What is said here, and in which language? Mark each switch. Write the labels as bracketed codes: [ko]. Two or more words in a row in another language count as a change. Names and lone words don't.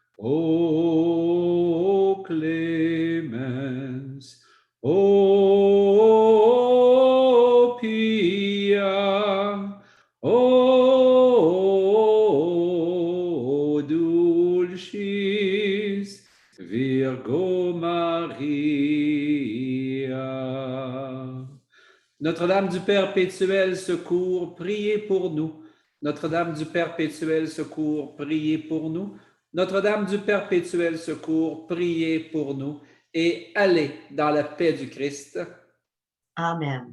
[la] O clemens, o pia, o dulcis Virgo Maria. [fr] Notre-Dame du Perpétuel secours, priez pour nous. Notre-Dame du Perpétuel secours, priez pour nous. Notre-Dame du Perpétuel secours, priez pour nous. Et allez dans la paix du Christ. Amen.